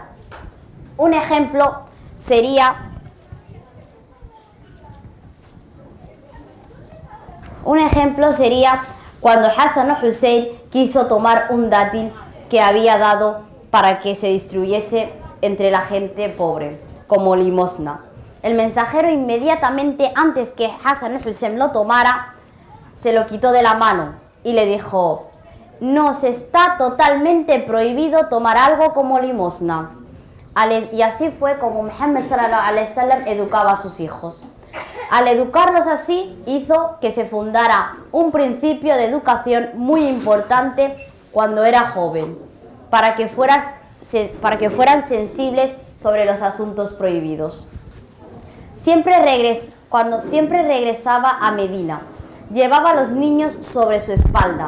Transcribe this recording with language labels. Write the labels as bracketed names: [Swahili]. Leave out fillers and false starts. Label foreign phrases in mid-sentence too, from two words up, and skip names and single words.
[Spanish] Un ejemplo sería cuando Hassan o Hussein quiso tomar un dátil que había dado para que se distribuyese entre la gente pobre, como limosna. El mensajero inmediatamente antes que Hassan o Hussein lo tomara, se lo quitó de la mano y le dijo: «Nos está totalmente prohibido tomar algo como limosna». Y así fue como Muhammad [Arabic] صلى الله عليه وسلم [Spanish] educaba a sus hijos. Al educarlos así, hizo que se fundara un principio de educación muy importante cuando era joven, para que fueran sensibles sobre los asuntos prohibidos. Cuando siempre regresaba a Medina, llevaba a los niños sobre su espalda.